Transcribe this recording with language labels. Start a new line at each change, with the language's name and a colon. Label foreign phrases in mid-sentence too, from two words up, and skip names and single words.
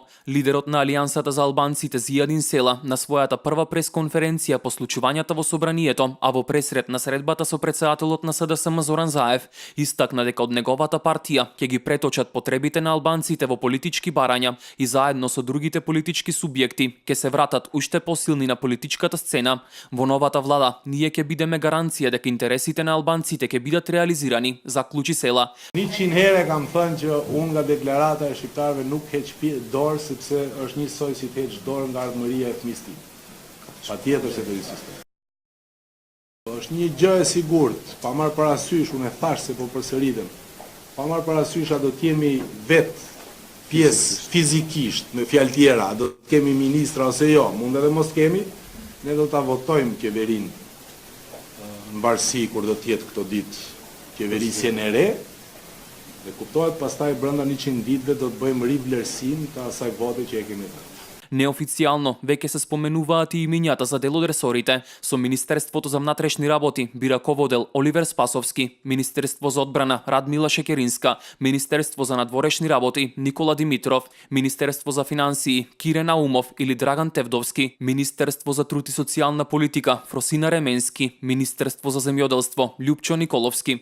Macedonian: Лидерот на Алијансата за албанците Зијадин Села на својата прва пресконференција по случувањата во собранието, а во пресред на средбата со претседателот на СДСМ Зоран Заев, истакна дека од неговата партија ќе ги преточат потребите на албанците во политички барања и заедно со другите политички субјекти ќе се вратат уште посилни на политичката сцена. Во новата влада ние ќе бидеме гаранција дека интересите на албанците ќе бидат реализирани, заклучи Села.
Albanian: 100 herë kam thënë që unë nga deklarata e shqiptarëve nuk heq dorë sepse është njësoj si të heq dorë nga ardhmëria e fëmisë tim. Patjetër se do insistoj. Është një gjë e sigurt, pa marrë parasysh, unë e thash se po përsëritem. Pa marrë parasysh a do të jemi vetë pjesë fizikisht, me fjalë tjera, do të kemi ministra ose jo, mund edhe mos kemi, ne do ta votojmë qeverinë në mbarsi kur do të jetë këto ditë qeverisjen e re, dhe kuptohet pastaj brenda 100 ditëve do të bëjmë rivlerësim të asaj vote që e kemi dhënë.
Macedonian: Неофицијално веќе се споменуваат и имињата за дел од ресорите, со Министерството за внатрешни работи би раководел Оливер Спасовски, Министерство за одбрана Радмила Шекеринска, Министерство за надворешни работи Никола Димитров, Министерство за финансии Кире Наумов или Драган Тевдовски, Министерство за труд и социјална политика Фросина Ременски, Министерство за земјоделство Љупчо Николовски.